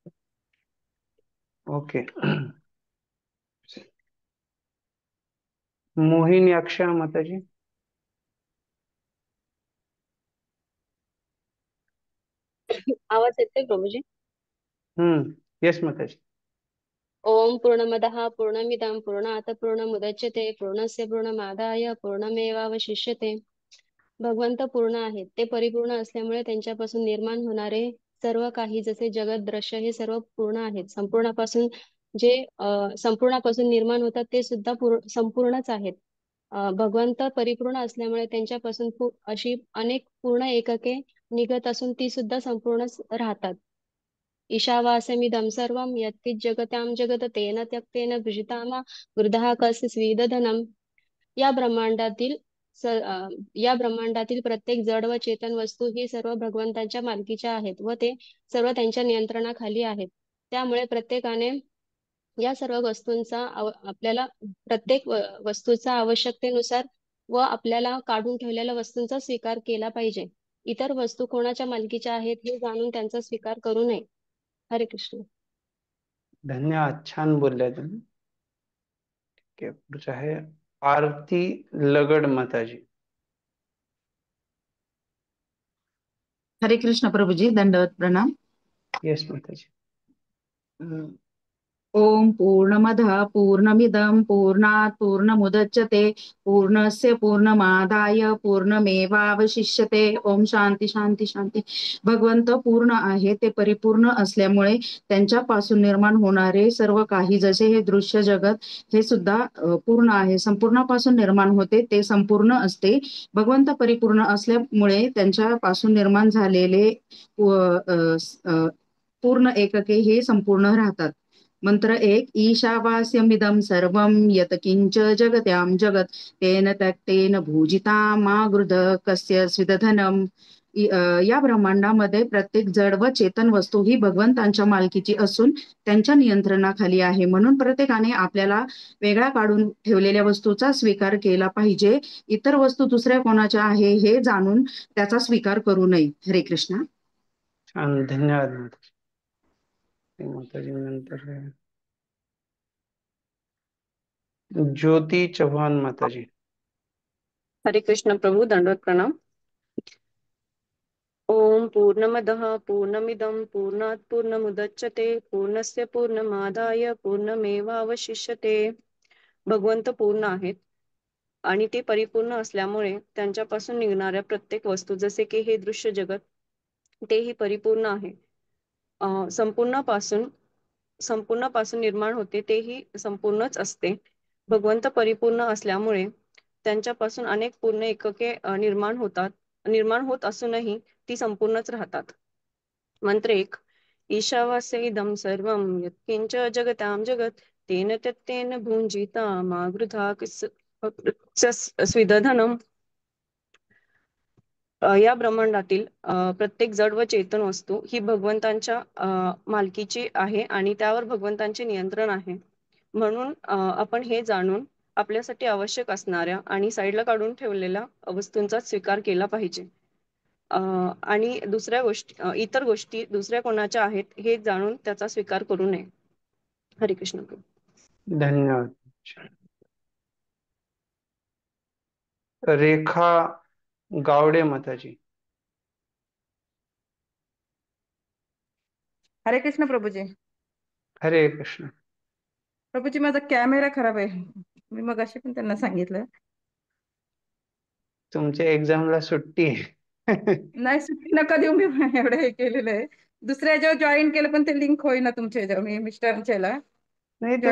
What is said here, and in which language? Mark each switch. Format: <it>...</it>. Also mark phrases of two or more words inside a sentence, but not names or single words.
<mr>ओके. मोहिनी अक्षय माताजी. आवाज येतोय प्रभूजी? येस माताजी.</mr> <sa>ओम पूर्णमदः पूर्णमिदं पूर्णात् पूर्णमुदच्यते पूर्णस्य पूर्णमादाय पूर्णमेवावशिष्यते.</sa> <mr>भगवंत पूर्ण आहेत, ते परिपूर्ण असल्यामुळे त्यांच्यापासून निर्माण होणारे सर्व काही जसे जगत दृश्य हे सर्व पूर्ण आहेत. संपूर्णापासून जे संपूर्णापासून निर्माण होतात ते सुद्धा संपूर्णच आहेत. भगवंत परिपूर्ण असल्यामुळे त्यांच्यापासून अशी अनेक पूर्ण एकके निघत असून ती सुद्धा संपूर्णच राहतात.</mr> <sa>ईशावास्यमिदं सर्वं यत्किञ्च जगतां जगत तेन त्यक्तेन भुजितामा वृद्धा कस्य स्विदधनम्.</sa> <mr>या ब्रह्मांडातील या ब्रह्मांडातील प्रत्येक जड व चेतन वस्तू ही सर्व भगवंतांच्या मालकीच्या आहेत व ते सर्व त्यांच्या नियंत्रणाखाली आहेत. त्यामुळे प्रत्येकाने या सर्व वस्तूंचा आपल्याला प्रत्येक वस्तूचा आवश्यकतेनुसार व आपल्याला काढून ठेवलेल्या वस्तूंचा स्वीकार केला पाहिजे. इतर वस्तू कोणाच्या मालकीच्या आहेत हे जाणून त्यांचा स्वीकार करू नये. हरे कृष्ण. धन्यवाद. छान बोलल्या तुम्ही. ओके, पुढचं आहे आरती लगड माताजी. हरे कृष्ण प्रभुजी, दंडवत प्रणाम. येस माताजी.</mr> <sa>ओम पूर्णमदः पूर्णमिदं पूर्णात् पूर्णमुदच्यते पूर्णस्य पूर्णमादाय पूर्णमेवावशिष्यते. ओम शांती शांती शांती.</sa> <mr>भगवंत पूर्ण आहे, ते परिपूर्ण असल्यामुळे त्यांच्यापासून निर्माण होणारे सर्व काही जसे हे दृश्य जगत हे सुद्धा पूर्ण आहे. संपूर्णापासून निर्माण होते ते संपूर्ण असते. भगवंत परिपूर्ण असल्यामुळे त्यांच्यापासून निर्माण झालेले पूर्ण एकके हे संपूर्ण राहतात. मंत्र 1.</mr> <sa>ईशावास्यमिदं सर्वं यत्किंच जगत्यां जगत तेन त्यक्तेन भूजिता मा गृध कस्य स्विदधनम.</sa> <mr>या ब्रह्मांडामध्ये प्रत्येक जड व चेतन वस्तू ही भगवंतांच्या मालकीची असून त्यांच्या नियंत्रणाखाली आहे. म्हणून प्रत्येकाने आपल्याला वेगळा काढून ठेवलेल्या वस्तूचा स्वीकार केला पाहिजे. इतर वस्तू दुसऱ्या कोणाच्या आहे हे जाणून त्याचा स्वीकार करू नये. हरे कृष्ण. छान, धन्यवाद माताजी. माताजी नंतर ज्योती चव्हाण माताजी. हरे कृष्ण प्रभू, दंडवत प्रणाम.</mr> <sa>ओम पूर्णमदः पूर्णमिदं पूर्णात् पूर्णमुदच्यते पूर्णस्य पूर्णमादाय पूर्णमेवावशिष्यते.</sa> <mr>भगवंत पूर्ण आहेत आणि ते परिपूर्ण असल्यामुळे त्यांच्यापासून निघणाऱ्या प्रत्येक वस्तू जसे की हे दृश्य जगत तेही परिपूर्ण आहे. संपूर्णापासून निर्माण होते तेही संपूर्णच असते. भगवंत परिपूर्ण असल्यामुळे त्यांच्यापासून अनेक पूर्ण एकके निर्माण होत असूनही ती संपूर्णच राहतात. मंत्र 1.</mr> <sa>ईशावास्य इदं सर्वं यत्किंच जगतां जगत तेन त्यक्तेन भुंजिता मा गृधा स्विदधनम.</sa> <mr>या ब्रह्मांडातील प्रत्येक जड व चेतन वस्तू ही भगवंतांच्या मालकीची आहे आणि त्यावर भगवंतांचे नियंत्रण आहे. म्हणून आपण हे जाणून आपल्यासाठी आवश्यक असणाऱ्या आणि साईडला काढून ठेवलेल्या वस्तूंचा स्वीकार केला पाहिजे. आणि इतर गोष्टी दुसऱ्या कोणाच्या आहेत हे जाणून त्याचा स्वीकार करू नये. हरे कृष्ण. धन्यवाद. रेखा गावडे माताजी. हरे कृष्ण प्रभूजी. हरे कृष्ण. प्रभूजी, माझा कॅमेरा खराब आहे. मी मगाशी पण त्यांना सांगितलं. तुमच्या एक्झामला सुट्टी आहे. नाही, सुट्टी नका देऊ. मी एवढं हे केलेलं आहे. दुसऱ्या याच्यावर जॉईन केलं पण ते लिंक होईना तुमच्या याच्यावर. मी मिस्टरांच्या याला नाही, ते</mr>